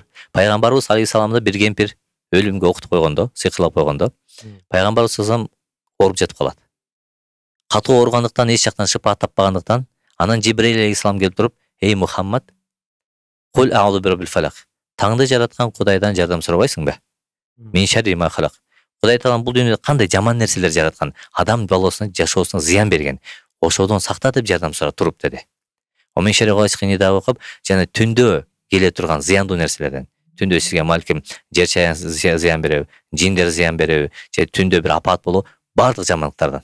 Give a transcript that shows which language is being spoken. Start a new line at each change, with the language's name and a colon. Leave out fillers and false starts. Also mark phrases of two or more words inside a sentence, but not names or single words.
Kyrgyz: Пайгамбарыбыз алейхисаламды бир кемпир өлүмгө окутуп койгондо, сыйкырлап койгондо, Пайгамбарыбыз салам ооруп жатып калат. Катуу оорugандыктан эч жактан шыпа таппагандыктан, анан Жибрейил алейхисалам келип туруп, "Эй Мухаммад,
Arabic: قل أعوذ برب الفلق.
Kyrgyz: Таңды жараткан Кудайдан жардам сурабайсыңбы?
Arabic: من شر ما خلق.
Kyrgyz: Кудай Таалам бул дүйнөдө кандай жаман нерселер жараткан, адам баласына, жашоосуна зыян берген. Ошодон сакта деп жардам сурап туруп" деди. Омен шари гайсыкыны да окуп, жана түндө келе турган зыяндуу нерселерден, түндө сизге малким жер чаян зыян береби, жиндер зыян береби, же түндө бир апат болуу, бардык жамандыктардан.